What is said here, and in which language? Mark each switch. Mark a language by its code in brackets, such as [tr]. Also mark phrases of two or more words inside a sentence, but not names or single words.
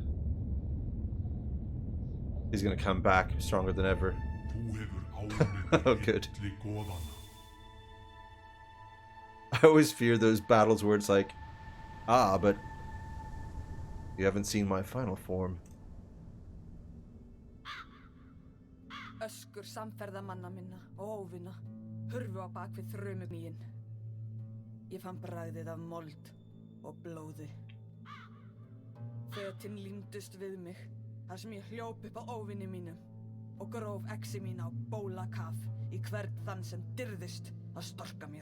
[en] He's gonna come back stronger than ever. Oh, good. I always fear those battles where it's like, ah, but you haven't seen my final form. [is] Öskur samferðamanna minna og óvina hurfu á bak við þrumumíin. Ég fann bragðið af mold og blóði. Fötin límdust við mig þar sem ég hljóp upp á óvini mínum og gróf exi mín á bólakaf í hvern þann sem dirðist að storka mér.